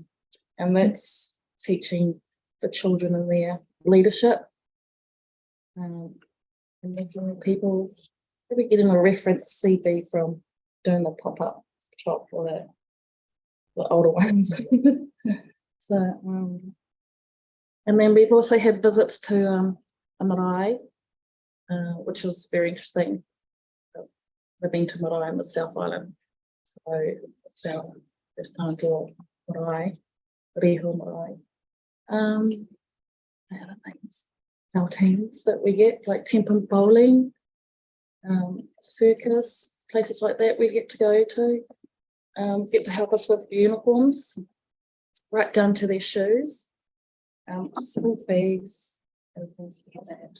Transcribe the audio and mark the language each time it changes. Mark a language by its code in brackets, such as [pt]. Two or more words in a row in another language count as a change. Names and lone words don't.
[en] And that's teaching the children in their leadership, and making people maybe getting a reference CV from doing the pop-up shop for the older ones. So, and then we've also had visits to a marae, which is very interesting. We've been to marae in the South Island, so it's our first time to a marae, Reho marae. Other things, our teams that we get, like Temple bowling, circus, places like that we get to go to, get to help us with uniforms, right down to their shoes, school fees, and things like that.